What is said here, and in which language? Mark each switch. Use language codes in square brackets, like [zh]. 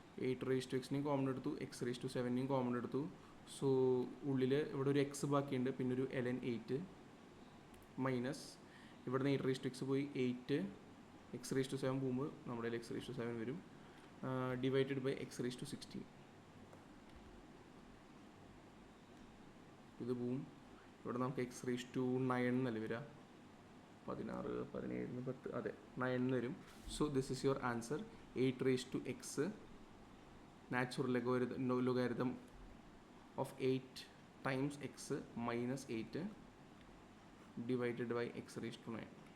[en] 8 raised to x [ml] common എടുത്തു, [en] x raised to 7 [ml] common എടുത്തു. So ഉള്ളിൽ ഇവിടെ ഒരു x ബാക്കിയുണ്ട്, പിന്നെ ഒരു ln 8 മൈനസ് ഇവിടുന്ന് [en] 8 raised to x [ml] പോയി [en] 8 x raised to 7 [ml] പോകുമ്പോൾ നമ്മുടെ [en] x raised to 7 [ml] വരും. [en] Divided by x raised to 16. [ml] ഇത് പോവും. ഇവിടെ നമുക്ക് [en] x raised to 9 [ml] എന്നല്ലേ വരിക? 16, 17, 10, അതെ 9 വരും. [en] So this is your answer. 8 raised to x natural logarithm of 8 times x minus 8 divided by x raised to 9.